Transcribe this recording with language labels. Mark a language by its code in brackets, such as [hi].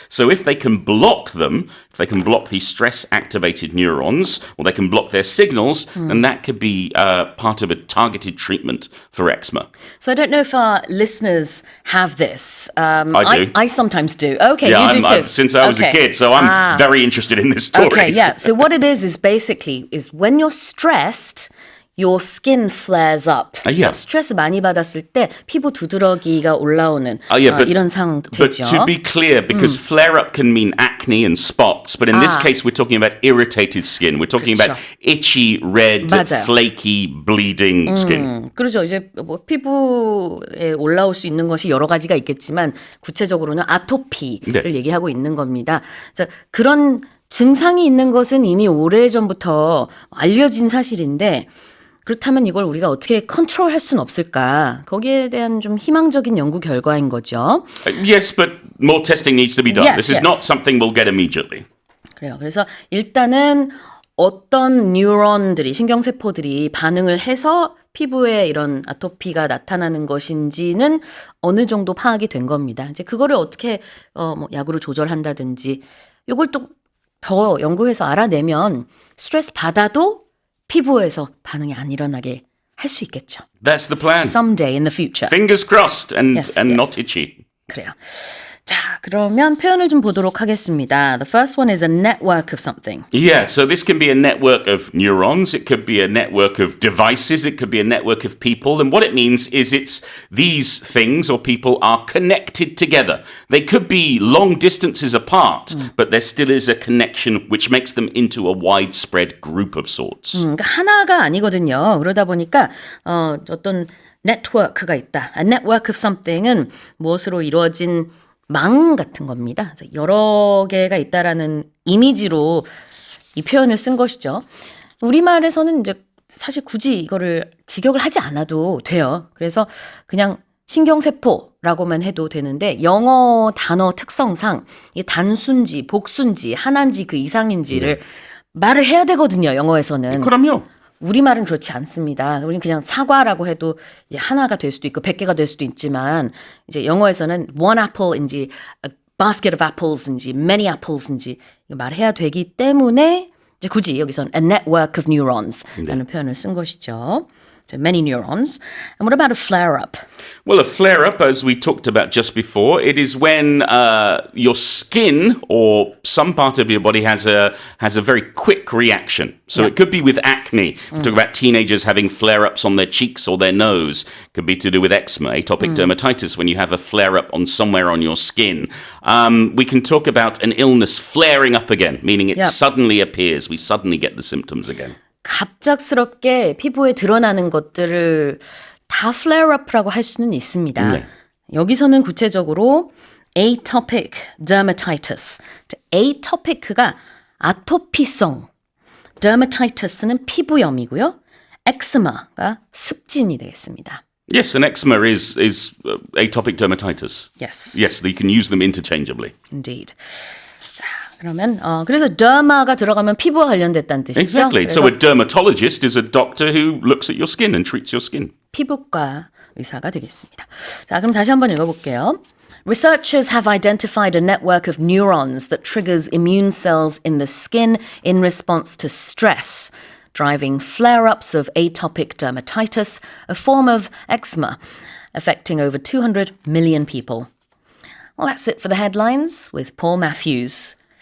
[en] So if they can block them, if they can block these stress-activated neurons, or they can block their signals, then that could be part of a targeted treatment for eczema. So I don't know if our listeners have this. I do. I sometimes do. Okay, Yeah, you do too. since I was a kid, so I'm very interested in this story. Okay, yeah. So what it is basically is when you're stressed, your skin flares up. Yeah. [ko] 스트레스 많이 받았을 때 피부 두드러기가 올라오는 이런 상태죠. [en] But to be clear, because flare-up can mean acne and spots, but in this case we're talking about irritated skin. We're talking about itchy, red, [ko] 맞아요. [en] flaky, bleeding skin. [ko] 그렇죠. 이제 뭐 피부에 올라올 수 있는 것이 여러 가지가 있겠지만 구체적으로는 아토피를 얘기하고 있는 겁니다. 자, 그런 증상이 있는 것은 이미 오래전부터 알려진 사실인데 그렇다면 이걸 우리가 어떻게 컨트롤할 수는 없을까? 거기에 대한 좀 희망적인 연구 결과인 거죠. [en] Yes, but more testing needs to be done. Yes, This is not something we'll get immediately. [ko] 그래요. 그래서 일단은 어떤 뉴런들이 신경세포들이 반응을 해서 피부에 이런 아토피가 나타나는 것인지는 어느 정도 파악이 된 겁니다. 이제 그거를 어떻게 뭐 약으로 조절한다든지 이걸 또 더 연구해서 알아내면 스트레스 받아도 피부에서 반응이 안 일어나게 할 수 있겠죠. [en] That's the plan. Someday in the future. Fingers crossed and Yes, not itchy. [ko] 그래요. 자, 그러면 표현을 좀 보도록 하겠습니다. [en] The first one is a network of something. Yeah, so this can be a network of neurons, it could be a network of devices, it could be a network of people, and what it means is it's these things or people are connected together. They could be long distances apart, but there still is a connection which makes them into a widespread group of sorts. [ko] 그러니까 하나가 아니거든요. 그러다 보니까 어떤 네트워크가 있다. [en] A network of something [ko] 은 무엇으로 이루어진 망 같은 겁니다. 여러 개가 있다라는 이미지로 이 표현을 쓴 것이죠. 우리말에서는 이제 사실 굳이 이거를 직역을 하지 않아도 돼요. 그래서 그냥 신경세포라고만 해도 되는데 영어 단어 특성상 이 단순지, 복순지, 하나인지 그 이상인지를 말을 해야 되거든요. 영어에서는. 그럼요. 우리말은 그렇지 않습니다. 우리는 그냥 사과라고 해도 이제 하나가 될 수도 있고 100개가 될 수도 있지만 이제 영어에서는 [en] one apple [ko] 인지 [en] a basket of apples [ko] 인지 [en] many apples [ko] 인지 말해야 되기 때문에 이제 굳이 여기서는 [en] a network of neurons [ko] 라는 표현을 쓴 것이죠. [en] So many neurons. And what about a flare-up? Well, a flare-up, as we talked about just before, it is when your skin or some part of your body has a very quick reaction. So it could be with acne. We talk about teenagers having flare-ups on their cheeks or their nose. It could be to do with eczema, atopic dermatitis, when you have a flare-up on somewhere on your skin. We can talk about an illness flaring up again, meaning it suddenly appears. We suddenly get the symptoms again. [ko] 갑작스럽게 피부에 드러나는 것들을 다 flare-up라고 할 수는 있습니다. 네. 여기서는 구체적으로 atopic dermatitis. atopic가 아토피성, dermatitis는 피부염이고요. eczema가 습진이 되겠습니다. [en] Yes, and eczema is atopic dermatitis. Yes, Yes, you can use them interchangeably. indeed. 자, [ko] 그러면 그래서 derma가 들어가면 피부와 관련됐다는 뜻이죠. [en] Exactly. So a dermatologist is a doctor who looks at your skin and treats your skin. [ko] 피부과 의사가 되겠습니다. 자, 그럼 다시 한번 읽어볼게요. [en] Researchers have identified a network of neurons that triggers immune cells in the skin in response to stress, driving flare-ups of atopic dermatitis, a form of eczema, affecting over 200 million people. Well, that's it for the headlines with Paul Matthews.